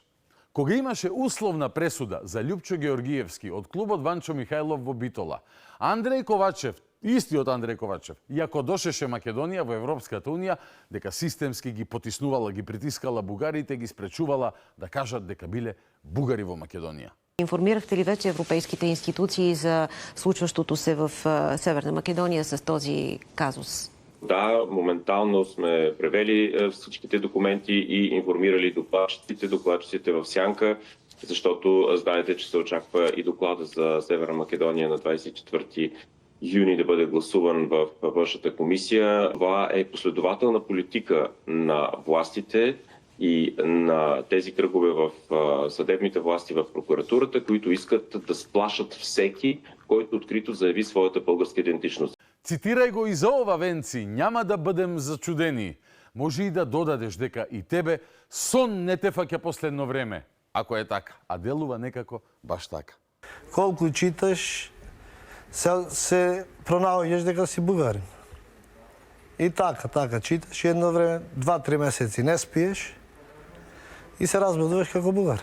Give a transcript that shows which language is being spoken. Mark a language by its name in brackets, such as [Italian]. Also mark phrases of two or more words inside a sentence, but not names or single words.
[Macedonian] Кога имаше условна пресуда за Љупчо Георгиевски од клубот Ванчо Михајлов во Битола, Андреј Ковачев, истиот Андреј Ковачев, иако дошеше Македонија во Европската унија, дека системски ги потиснувала, ги притискала бугарите, ги спречувала да кажат дека биле бугари во Македонија. [Bulgarian] Информирахте ли вече европейските институции за случващото се в Северна Македония с този казус? Да, моментално сме превели всичките документи и информирали докладчиците в сянка, защото знаете, че се очаква и доклада за Северна Македония на 24 юни да бъде гласуван в външната комисия. Това е последователна политика на властите и на тези кръгове в съдебните власти в прокуратурата, които искат да сплашат всеки, който открито заяви своята българска идентичност. [Macedonian] Цитирај го и за ова, Венци, [Bulgarian] няма да бъдем зачудени. [Macedonian] Може и да додадеш дека и тебе сон не те фаќа последно време, ако е така, а делува некако баш така. Колку читаш, се пронаоѓаш дека си бугарин. И така, читаш едно време, 2-3 месеци не спиеш и се разбудуваш како бугарин.